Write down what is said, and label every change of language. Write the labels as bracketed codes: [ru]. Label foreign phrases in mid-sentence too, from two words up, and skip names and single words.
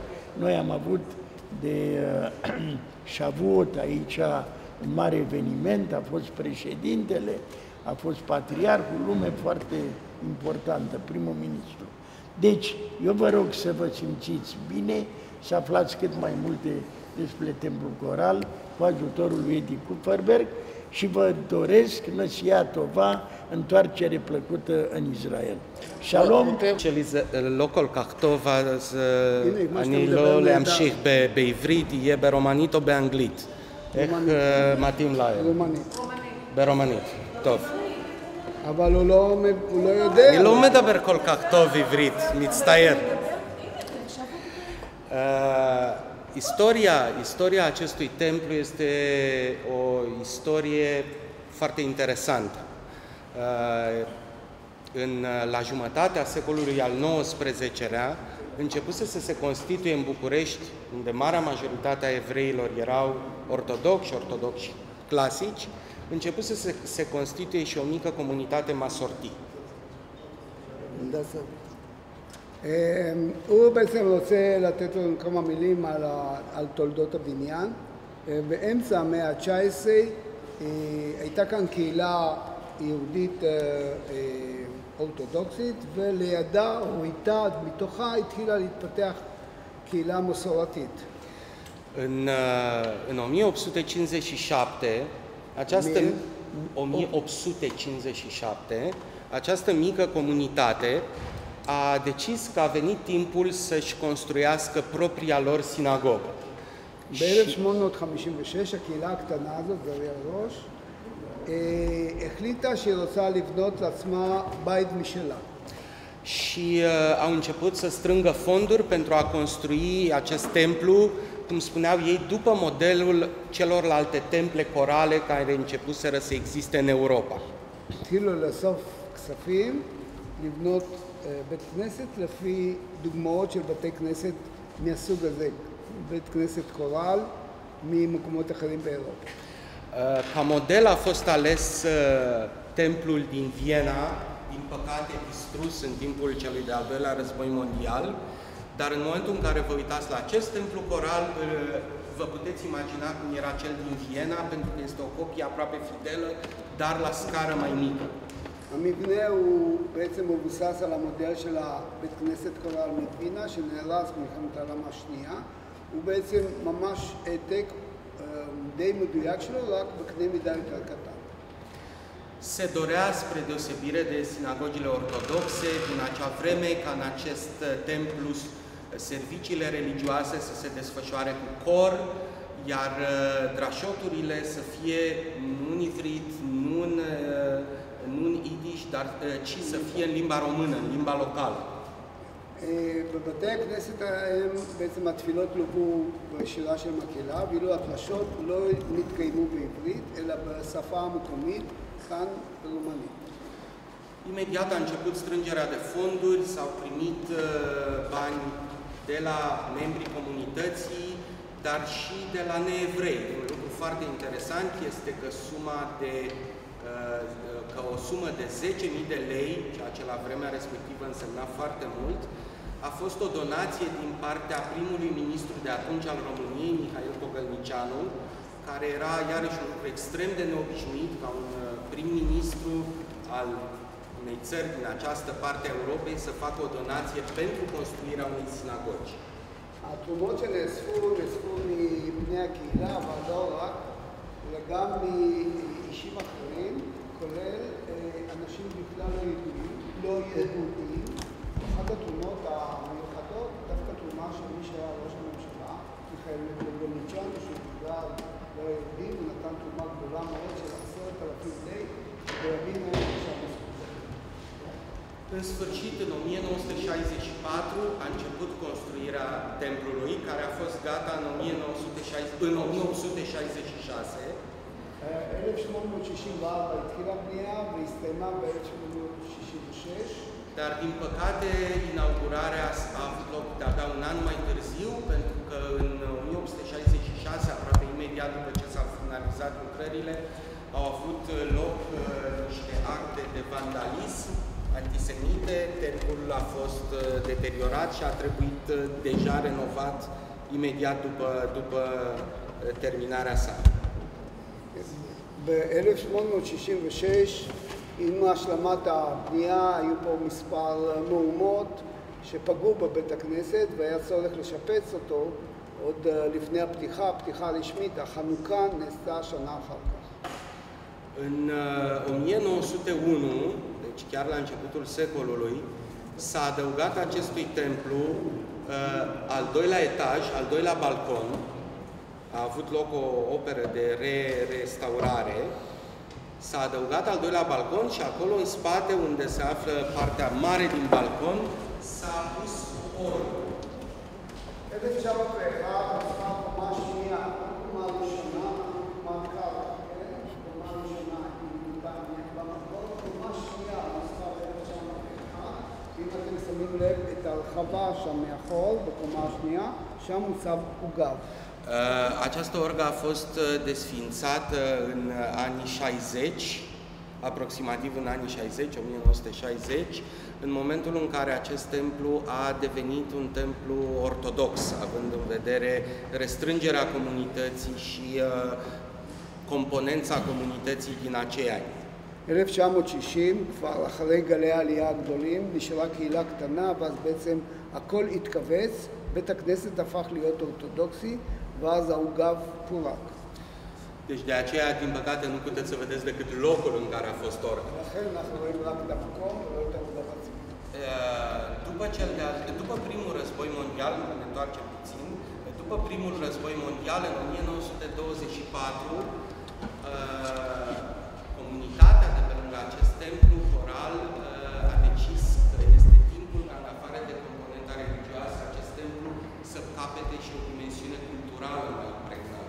[ro] Noi am avut de Shavuot aici un mare eveniment, a fost președintele, a fost patriarhul, lume foarte importantă, primul ministru. Deci, eu vă rog să vă simțiți bine, să aflați cât mai multe despre Templul Coral cu ajutorul lui Edi Kupferberg și vă doresc [he] נסיעה טובה, [ro] întoarcere plăcută în Israel. [he] שלום. שלי זה לא כל כך טוב, אז אני לא להמשיך בעברית, יהיה ברומנית או באנגלית. איך מתאים להם? רומנית. ברומנית, טוב. אבל הוא לא יודע. אני לא מדבר כל כך טוב עברית, מצטער. [ro] Istoria acestui templu este o istorie foarte interesantă. La jumătatea secolului al XIX-lea începuse să se constituie în București, unde marea majoritate a evreilor erau ortodoxi clasici, începuse să se constituie și o mică comunitate masorti. [he] הוא בעצם רוצה לתת לנו כמה מילים על תולדות הבניין. באמצע המאה ה-19 הייתה כאן קהילה יהודית אורתודוקסית, ולידה או איתה, מתוכה התחילה להתפתח קהילה מסורתית. [ro] În 1857, această mică comunitate a decis că a venit timpul să-și construiască propria lor sinagogă. [he] ב-1856 הקהילה הקטנה הזאת, גרי הראש, החליטה שהיא רוצה לבנות לעצמה בית משלה. [ro] Și au început să strângă fonduri pentru a construi acest templu, cum spuneau ei, după modelul celorlalte temple corale care începuseră să existe în Europa. [he] התחילו לאסוף כספים, לבנות בית כנסת לפי דוגמאות של בתי כנסת מהסוג הזה, בית כנסת קורל ממקומות אחרים באירופה. [ro] Ca model a fost ales templul din Viena, din păcate distrus în timpul celui de-al doilea război mondial, dar în momentul în care vă uitați la acest templu coral, vă puteți imagina cum era cel din Viena, pentru că este o copie aproape fidelă, dar la scară mai mică. [he] המבנה הוא בעצם מבוסס על המודל של הבית כנסת קורל מווינה שנהרס במלחמת העולם השנייה. הוא בעצם ממש העתק די מדויק שלו, רק בקנה מידה יותר קטן. [ro] Se dorea, spre deosebire de sinagogile ortodoxe, din acea vreme ca în acest templu serviciile religioase să se desfășoare cu cor, iar drașoturile să fie nu în ivrit, nu în nu în idiș, dar ci să fie în limba română, în limba locală. [he] בבתי הכנסת הם בעצם התפילות לובו בשירה של מקהלה, ואילו הדרשות לא נתקיימו בעברית, אלא בשפה המקומית, כאן ברומנית. [ro] Imediat a început strângerea de fonduri, s-au primit bani de la membrii comunității, dar și de la neevrei. Un lucru foarte interesant este că o sumă de 10.000 de lei, ceea ce la vremea respectivă însemna foarte mult, a fost o donație din partea primului ministru de atunci al României, Mihail Pogălnicianu, care era iarăși un lucru extrem de neobișnuit ca un prim-ministru al unei țări din această parte a Europei să facă o donație pentru construirea unei sinagogi. [he] התרומות שנאספו מבני הקהילה, אבל לא רק, אלא גם מאישים אחרים, כולל אנשים בכלל לא יהודים. אחת התרומות המיוחדות, דווקא תרומה של מי שהיה ראש הממשלה, מיכאל פוגלניצ'אנו, שהוא בגלל לא יהודים, הוא נתן תרומה גדולה מאוד של 10,000 לei, ובימים האלה שם מספר. [ro] În sfârșit, în 1964, a început construirea templului, care a fost gata în 1866. [he] 1864 התחילה הבנייה והסתיימה ב-1866. [ro] Dar, din păcate, inaugurarea a avut loc de-abia un an mai târziu, pentru că în 1866, aproape imediat după ce s-au finalizat lucrările, au avut loc niște acte de vandalism antisemite, templul a fost deteriorat și a trebuit deja renovat imediat după terminarea sa. [he] ב-1866, עם השלמת הבנייה, היו פה מספר מהומות שפגעו בבית הכנסת והיה צורך לשפץ אותו עוד לפני הפתיחה הרשמית. החנוכה נעשתה שנה אחר כך. [ro] În 1901, deci chiar la începutul secolului, s-a adăugat acestui templu al doilea etaj, al doilea balcon. A avut loc o operă de restaurare. S-a adăugat al doilea balcon și acolo, în spate, unde se află partea mare din balcon, s-a pus o orgă. [he] אם אתם שמים לב את הרחבה שם מאחור, בקומה השנייה, שם מוצב עוגב. [ro] Această orgă a fost desființată în anii 60, aproximativ în anii 60, 1960, în momentul în care acest templu a devenit un templu ortodox, având în vedere restrângerea comunității și componența comunității din acei ani. [he] 1960, כבר אחרי גלי העלייה הגדולים, נשארה קהילה קטנה, ואז בעצם הכל התכווץ, בית הכנסת הפך להיות אורתודוקסי, ואז העוגב פורק. [ro] Deci de aceea, din păcate, nu puteți să vedeți decât locul în care a fost orga. După primul război mondial, ne întoarcem puțin, după primul război mondial, în 1924, comunitatea de pe lângă acest templu choral a decis că este timpul ca, în afară de componenta religioasă, acest templu să capete și o dimensiune culturală mai pregnantă.